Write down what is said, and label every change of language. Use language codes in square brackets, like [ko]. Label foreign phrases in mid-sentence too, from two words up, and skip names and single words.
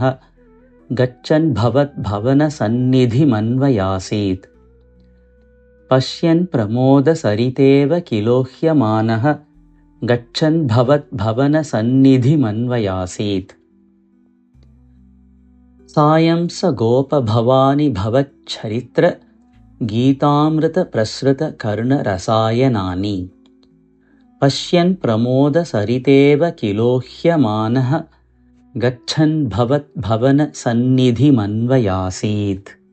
[sa] ഗച്ഛൻ ഭവത് ഭവനസന്നിധിമന്വയാസീത്. പശ്യൻ പ്രമോദസരിതേവ കിലോഹ്യമാനഃ. ഗച്ഛൻ ഭവത് ഭവനസന്നിധിമന്വയാസീത്. सायं स गोपभवानि भवच्छरित्र गीतामृतप्रसृतकर्णरसायनानि पश्यन् प्रमोदसरितेव किलोह्यमानः गच्छन् भवनसन्निधिमन्वयासीत्।